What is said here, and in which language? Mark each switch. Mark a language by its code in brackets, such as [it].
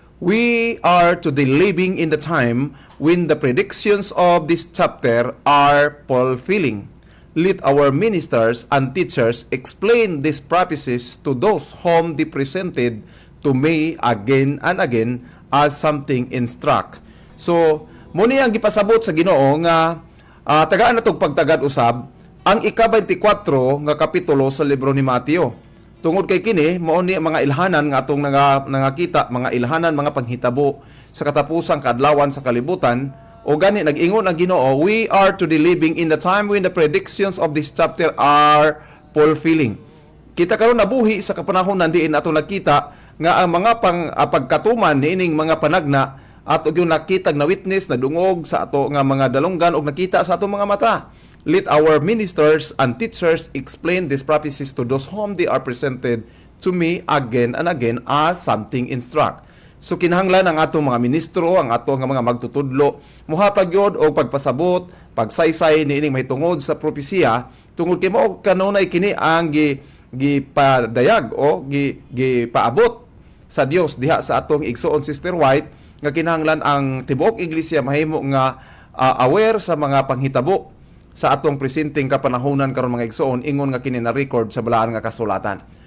[en] We are today living in the time when the predictions of this chapter are fulfilling. Let our ministers and teachers explain these prophecies to those whom they presented to me again and again as something instruct. [ceb] So muni ang gipasabot sa Ginoo nga tagaan natong pagtagad usab ang ika-24 nga kapitulo sa libro ni Mateo. Tungod kay kini mao ni mga ilhanan nga atong nangakita, mga ilhanan, mga panghitabo sa katapusang kadlawan sa kalibutan. O gani nag-ingon ang Ginoo, [en] we are today living in the time when the predictions of this chapter are fulfilling. [ceb] Kita karon nabuhi sa kapanahonan diin ato nakita nga ang mga pagkatuman niining mga panagna at og yung nakitag na witness na dungog sa ato nga mga dalunggan og nakita sa ato mga mata. [en] Let our ministers and teachers explain these prophecies to those whom they are presented to me again and again as something instruct. [ceb] So kinahanglan ang atong mga ministro, ang ato nga mga magtutudlo, muhatag yod og pagpasabot, pagsaysay niining mahitungod sa propesiya tungod kay mao kanunay kini ang gipadayag o gipaabot sa Dios diha sa atong igsoon Sister White nga kinahanglan ang tibuok iglesia mahimo nga aware sa mga panghitabo sa atong presenting kapanahonan karon mga igsoon, ingon nga kini na record sa balaan nga kasulatan.